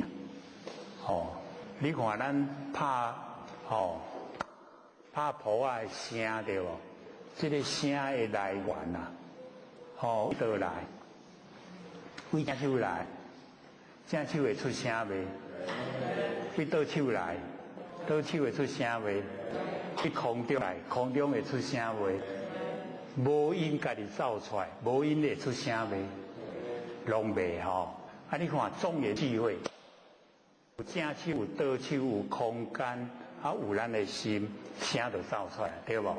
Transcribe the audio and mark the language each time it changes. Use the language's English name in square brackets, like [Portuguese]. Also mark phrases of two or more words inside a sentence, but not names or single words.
[Min Nan Chinese] 你看咱拍谱的声对无？这个声的来源倒来？为正手来？正手会出声袂？为倒手来？倒手会出声袂？去空中来？空中会出声袂？无音家己走出来，无音会出声袂？拢袂你看众缘聚会，有正手，有倒手，有空间，有咱的心，声就走出来，对无？